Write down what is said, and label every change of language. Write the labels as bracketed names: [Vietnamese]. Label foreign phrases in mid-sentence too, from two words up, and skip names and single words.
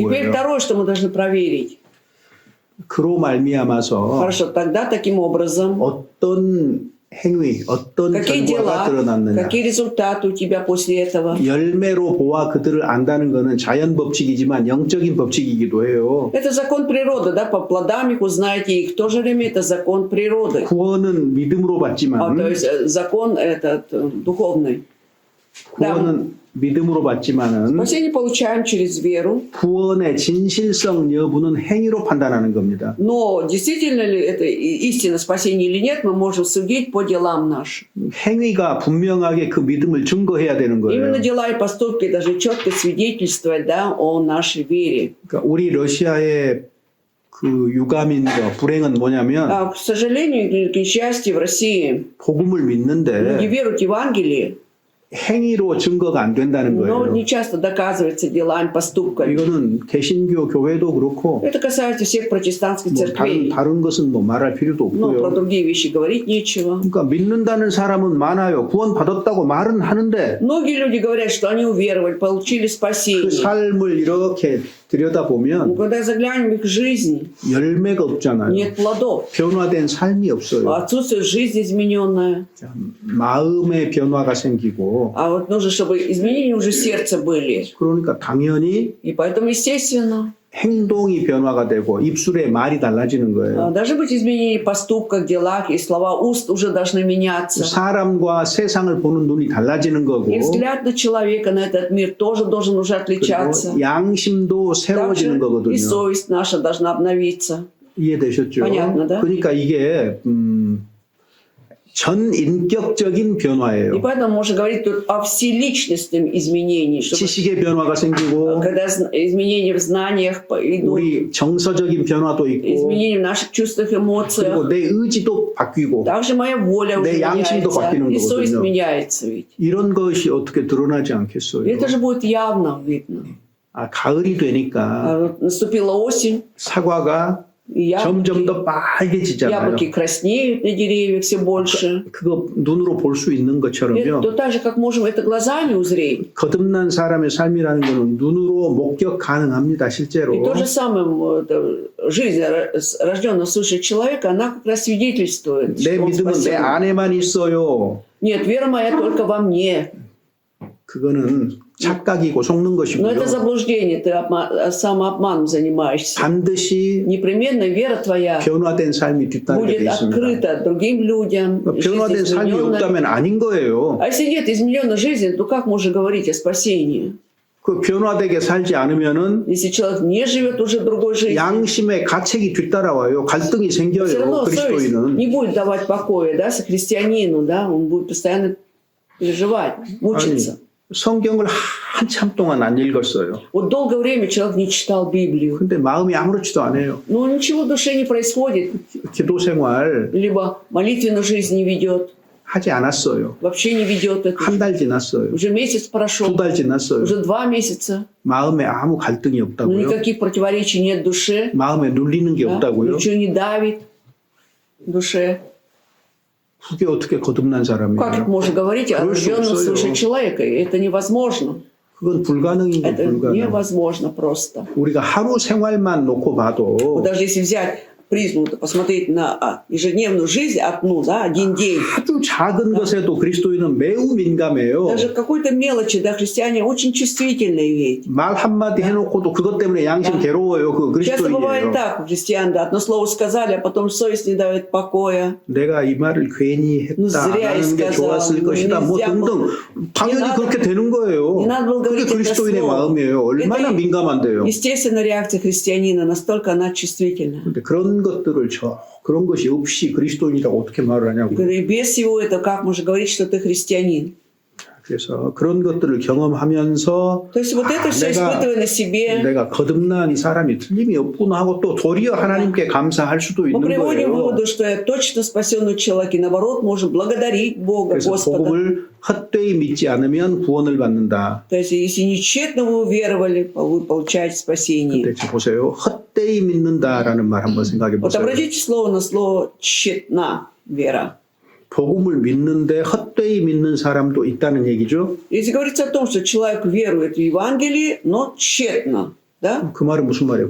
[Russian] Теперь [Korean] 뭐예요? [Russian] второе, что мы должны проверить. [Korean] 그로 말미암아서 [Russian] Хорошо, тогда таким образом, [Korean] 어떤 행위, 어떤 [Russian] какие [Korean] 결과가 [Russian] дела, [Korean] 드러났느냐. [Russian] какие результаты у тебя после этого? [Korean] 열매로 보아 그들을 안다는 것은 자연 법칙이지만 영적인 법칙이기도 해요. [Russian] Это закон природы, да, по плодам их узнаете, и в то же время это закон природы. [Korean] 구원은 믿음으로 받지만 [Russian] То есть закон этот духовный. [Korean] 구원은 믿음으로 받지만은 [Russian] Спасение получаем через веру, [Korean] 구원의 진실성 여부는 행위로 판단하는 겁니다. [Russian] но действительно ли это истина спасения или нет, мы можем судить по делам нашим. [Korean] 행위가 분명하게 그 믿음을 증거해야 되는 [Russian] Именно [Korean] 거예요. [Russian] дела и поступки даже четко свидетельствовать, да, о нашей вере. [Korean] 그러니까 우리 러시아의 그 유감인과 불행은 뭐냐면 [Russian] К сожалению или к несчастью, в России [Korean] 복음을 [Russian] люди [Korean] 믿는데 [Russian] веруют в Евангелие, [Korean] 행위로 증거가 안 된다는 [Russian] Но [Korean] 거예요. [Russian] не часто доказывается делами, поступками. [Korean] 이거는 개신교 교회도 그렇고 [Russian] Это касается всех протестантских [Korean] 뭐 [Russian] церквей. [Korean] 다른 것은 뭐 말할 필요도 [Russian] Но про [Korean] 없고요. [Russian] другие вещи говорить нечего. [Korean] 그러니까 믿는다는 사람은 많아요. 구원 받았다고 말은 하는데 [Russian] Многие люди говорят, что они уверовали, получили [Korean] 그 [Russian] спасение. [Korean] 삶을 이렇게 [Russian] Но [Korean] 들여다보면 [Russian] когда заглянем в их жизнь, [Korean] 열매가 없잖아요. [Russian] нет плодов. [Korean] 변화된 삶이 없어요. [Russian] Отсутствует жизнь измененная. [Korean] 자, 마음의 변화가 생기고 [Russian] А вот нужно, чтобы изменения уже в сердце были. [Korean] 그러니까 당연히 [Russian] И поэтому, естественно, [Korean] 행동이 변화가 되고 입술의 말이 달라지는 거예요. [Russian] должны быть изменения в поступках, делах, и слова уст уже должны меняться. [Korean] 사람과 세상을 보는 눈이 달라지는 거고 [Russian] И взгляд на человека, на этот мир тоже должен уже отличаться. [Korean] 그리고 양심도 새로워지는 [Russian] Также [Korean] 거거든요. [Russian] и совесть наша должна обновиться. [Korean] 이해되셨죠? [Russian] понятно, да? [Korean] 그러니까 이게 전 인격적인 [Russian] И [Korean] 변화예요. [Russian] поэтому можно говорить тут о вселичностном изменении, чтобы [Korean] 지식의 변화가 생기고 [Russian] когда изменения в знаниях идут, [Korean] 우리 정서적인 변화도 있고 [Russian] изменения в наших чувствах, [Korean] 그리고 [Russian] эмоциях, [Korean] 내 의지도 바뀌고 [Russian] также моя воля уже [Korean] 내 양심도 [Russian] меняется, [Korean] 바뀌는 [Russian] и совесть [Korean] 거거든요. [Russian] меняется ведь. [Korean] 이런 것이 어떻게 드러나지 [Russian] И [Korean] 않겠어요? [Russian] это же будет явно видно. [Korean] 아, 가을이 되니까 [Russian] А вот наступила осень, [Korean] 사과가 [Russian] и [Korean] 점점 더 빨개지잖아요. [Russian] яблоки краснеют на деревьях все больше. [Korean] 그거 눈으로 볼 수 있는 [Russian] И [Korean] 것처럼요. [Russian] то так же, как можем это глазами узреть. [Korean] 거듭난 사람의 삶이라는 것은 눈으로 목격 가능합니다, 실제로. [Russian] И то же самое, жизнь рожденного свыше человека, она как раз свидетельствует, [Korean] 내 [Russian] что он [Korean] 믿음은 내 [Russian] спасен. [Korean] 안에만 있어요. [Russian] Нет, вера моя только во мне. [Korean] 그거는 착각이고 속는 [Russian] Но [Korean] 것이고요. [Russian] это заблуждение, ты самообманом занимаешься. [Korean] 반드시 [Russian] Непременно вера твоя [Korean] 변화된 삶이 뒤따르게 [Russian] будет [Korean] 돼 있습니다. [Russian] открыта другим людям. жизнь [Korean] 변화된 삶이 [Russian] измененная. [Korean] 없다면 아닌 거예요. [Russian] А если нет измененной жизни, то как можно говорить о спасении? [Korean] 그 변화되게 살지 않으면은 [Russian] Если человек не живет уже другой жизнью, [Korean] 양심의 가책이 뒤따라와요. 갈등이 [Russian] все [Korean] 생겨요. [Russian] равно совесть [Korean] 그리스도인은. [Russian] не будет давать покоя, да, со христианину, да, он будет постоянно переживать, мучиться. [Korean] 성경을 한참 동안 안 읽었어요. [Russian] Вот долгое время человек не читал Библию, [Korean] 근데 마음이 아무렇지도 않아요. [Russian] но ничего в душе не происходит, [Korean] 기도 생활 [Russian] либо молитвенную жизнь не ведет, [Korean] 하지 않았어요. [Russian] вообще не ведет это. [Korean] 한 달 지났어요. [Russian] Уже месяц прошел, [Korean] 2달 지났어요. [Russian] уже 2 месяца, [Korean] 마음에 아무 갈등이 [Russian] но [Korean] 없다고요. [Russian] никаких противоречий нет в душе, [Korean] 마음에 눌리는 게 [Russian] да, [Korean] 없다고요. [Russian] ничего не давит в душе. [Korean] 그게 어떻게 거듭난 [Russian] Как [Korean] 사람이에요? [Russian] можно говорить о [Korean] 그럴 수 [Russian] рожденном [Korean] 없어요. [Russian] свыше человека? Это невозможно. [Korean] 그건 불가능인 거 [Russian] Это [Korean] 불가능. [Russian] невозможно просто. [Korean] 우리가 하루 생활만 놓고 봐도 [Russian] Вот даже если взять призму, посмотреть на ежедневную жизнь одну, да, один день, [Korean] 아주 작은 것에도 그리스도인은 매우 민감해요. [Russian] даже какой-то мелочи, да, христиане очень чувствительные ведь. [Korean] 말 한마디 해놓고도 그것 때문에 양심 괴로워요. 그 [Russian] Часто бывает [Korean] 그리스도인이에요. [Russian] так у христиан, да, одно слово сказали, а потом совесть не дает покоя. [Korean] 내가 이 말을 괜히 [Russian] Ну, [Korean] 했다. [Russian] зря [Korean] 안 하는 게 [Russian] сказал. [Korean] 좋았을 [Russian] Ну, [Korean] 것이다. 뭐 [Russian] нельзя [Korean] 등등. [Russian] было. [Korean] 당연히 [Russian] Не надо- [Korean] 그렇게 되는 거예요. [Russian] не надо было [Korean] 그게 [Russian] говорить это [Korean] 그리스도인의 [Russian] слово. [Korean] 마음이에요. 얼마나 [Russian] Это [Korean] 민감한데요. [Russian] естественная реакция христианина, настолько она чувствительна. [Korean] 근데 그런 것들을 그런 것이 없이 그리스도인이라고 어떻게 말을 하냐고. [Russian] И без всего этого, как можно говорить, что ты христианин? [Korean] 그래서 그런 것들을 경험하면서 [Russian] То есть вот это все испытывая на себе, [Korean] 내가 거듭난 사람이 틀림이 없구나 하고 또 도리어 하나님께 감사할 수도 [Russian] мы [Korean] 있는 [Russian] приводим к [Korean] 거예요. [Russian] выводу, что я точно спасенный человек, и наоборот, можем благодарить Бога, [Korean] 그래서 [Russian] Господа. [Korean] 복음을 헛되이 믿지 않으면 구원을 받는다. [Russian] То есть если нечетно вы уверовали, вы получаете спасение. [Korean] 근데 보세요. 헛되이 믿는다라는 말 한번 생각해 [Russian] Вот [Korean] 보세요. [Russian] обратите слово на слово «тщетна вера». [Korean] 복음을 믿는데 헛되이 믿는 사람도 있다는 얘기죠. [Russian] Если говорится о том, что человек верует в Евангелие, но тщетно, да? [Korean] 그 말은 무슨 말이에요?